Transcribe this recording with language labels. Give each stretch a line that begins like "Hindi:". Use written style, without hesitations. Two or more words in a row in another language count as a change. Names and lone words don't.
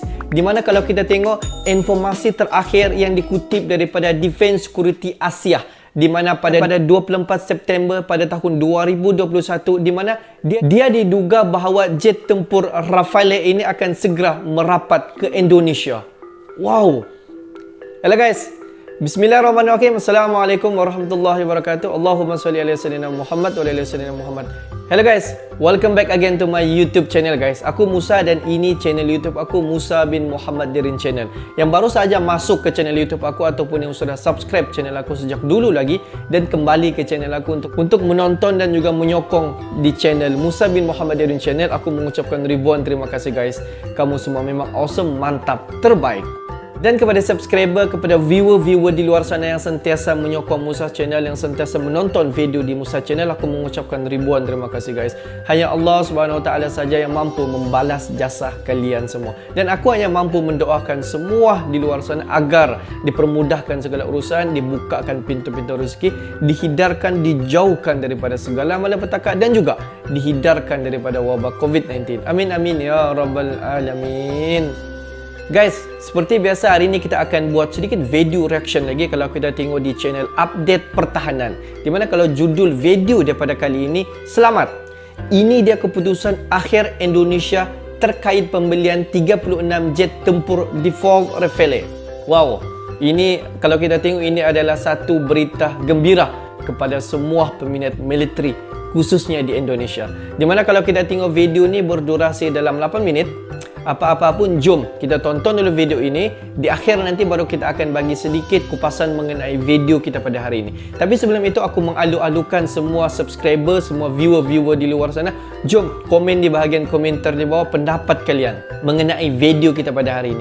Malay: Di mana kalau kita tengok informasi terakhir yang dikutip daripada Defense Security Asia, di mana pada 24 September pada tahun 2021, di mana dia diduga bahawa jet tempur Rafale ini akan segera merapat ke Indonesia.
English: Wow. Hello guys.
Arabic: بسم الله الرحمن الرحيم. السلام عليكم ورحمة الله وبركاته. اللهم صل على سيدنا محمد وعلى سيدنا محمد.
English: Hello guys, welcome back again to my YouTube channel guys.
Malay: Aku Musa dan ini channel YouTube aku, Musa bin Muhammad Dirin Channel. Yang baru saja masuk ke channel YouTube aku ataupun yang sudah subscribe channel aku sejak dulu lagi dan kembali ke channel aku untuk menonton dan juga menyokong di channel Musa bin Muhammad Dirin Channel, aku mengucapkan ribuan terima kasih guys. Kamu semua memang awesome, mantap, terbaik. Dan kepada subscriber, kepada viewer-viewer di luar sana yang sentiasa menyokong Musa Channel, yang sentiasa menonton video di Musa Channel, aku mengucapkan ribuan terima kasih guys. Hanya
Arabic: الله سبحانه وتعالى
Malay: saja yang mampu membalas jasa kalian semua. Dan aku hanya mampu mendoakan semua di luar sana agar dipermudahkan segala urusan, dibukakan pintu-pintu rezeki, dihindarkan, dijauhkan daripada segala malapetaka dan juga dihindarkan daripada wabak COVID-19.
Arabic: آمين آمين يا رب العالمين.
Malay: Guys, seperti biasa hari ini kita akan buat sedikit
English: video reaction
Malay: lagi kalau kita tengok di channel Update Pertahanan. Di mana kalau judul video daripada kali ini, selamat. Ini dia keputusan akhir Indonesia terkait pembelian 36 jet tempur Default Rafale. Wow, ini kalau kita tengok ini adalah satu berita gembira kepada semua peminat militeri khususnya di Indonesia. Di mana kalau kita tengok video ni berdurasi dalam 8 minit. Apa-apa pun, jom kita tonton dulu video ini. Di akhir nanti baru kita akan bagi sedikit kupasan mengenai video kita pada hari ini. Tapi sebelum itu aku mengalu-alukan semua subscriber, semua viewer-viewer di luar sana, jom komen di bahagian komentar di bawah pendapat kalian mengenai video kita pada hari ini.